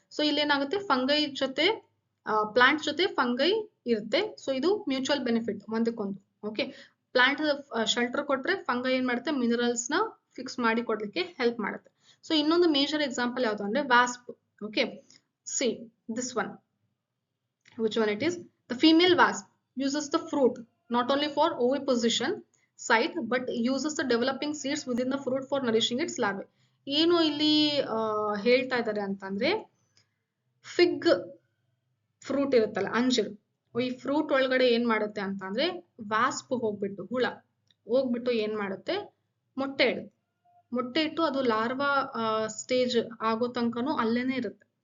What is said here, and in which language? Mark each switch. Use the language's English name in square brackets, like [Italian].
[Kannada] So ಇಲ್ಲೇನಾಗುತ್ತೆ, fungi ಜೊತೆ plant ಜೊತೆ fungi ಇರುತ್ತೆ. ಸೊ ಇದು ಮ್ಯೂಚುವಲ್ ಬೆನಿಫಿಟ್ ಒಂದಕ್ಕೊಂದು. ಓಕೆ, ಪ್ಲಾಂಟ್ ಶೆಲ್ಟರ್ ಕೊಟ್ರೆ ಫಂಗೈ ಏನ್ ಮಾಡುತ್ತೆ, ಮಿನರಲ್ಸ್ ನ ಫಿಕ್ಸ್ ಮಾಡಿ ಕೊಡ್ಲಿಕ್ಕೆ ಹೆಲ್ಪ್ ಮಾಡುತ್ತೆ. ಸೊ ಇನ್ನೊಂದು ಮೇಜರ್ ಎಕ್ಸಾಂಪಲ್ ಯಾವುದು ಅಂದ್ರೆ ವಾಸ್ಪ್. Okay, [English] See this one, which one it is? The female wasp uses the fruit not only for oviposition site but uses the developing seeds within the fruit for nourishing its larvae. [Kannada] ಏನು ಇಲ್ಲಿ ಹೇಳ್ತಾ ಇದ್ದಾರೆ ಅಂತಂದ್ರೆ, fig fruit ಇರುತ್ತಲ್ಲ, ಅಂಜೂರು, ಈ fruit ಒಳಗಡೆ ಏನ್ ಮಾಡುತ್ತೆ ಅಂತ ಅಂದ್ರೆ ವಾಸ್ಪ್ ಹೋಗ್ಬಿಟ್ಟು, ಹುಳ ಹೋಗ್ಬಿಟ್ಟು ಏನ್ ಮಾಡುತ್ತೆ, ಮೊಟ್ಟೆ ಇಡುತ್ತೆ. ಮೊಟ್ಟೆ ಇಟ್ಟು ಅದು ಲಾರ್ವಾ ಸ್ಟೇಜ್ ಆಗೋ ತನಕನೂ ಅಲ್ಲೇನೆ ಇರುತ್ತೆ.